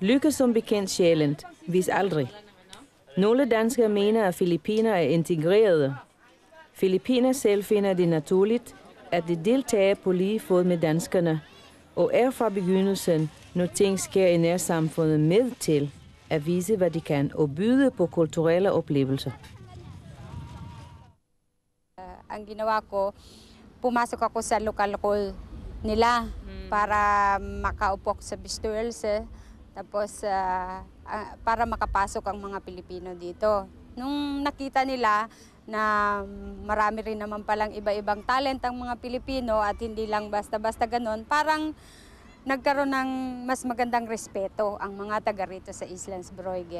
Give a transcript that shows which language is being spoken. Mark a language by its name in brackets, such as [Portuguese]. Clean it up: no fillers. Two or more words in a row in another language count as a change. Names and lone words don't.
[Danish] Lykke som bekendt sjældent, vis aldrig. Nogle danskere mener, at filippiner er integrerede. Filippiner selv finder det naturligt, at de deltager på lige fod med danskerne, og er fra begyndelsen, når ting sker i nærsamfundet, med til at vise, hvad de kan, og byde på kulturelle oplevelser. [Filipino] Ang ginawa ko, pumasok ako sa lokal nila para makaupo sa bestowelse, tapos para makapasok ang mga Pilipino dito. Nung nakita nila na marami rin naman palang iba-ibang talent ang mga Pilipino at hindi lang basta-basta ganon, parang nagkaroon ng mas magandang respeto ang mga taga rito sa Islands Broige.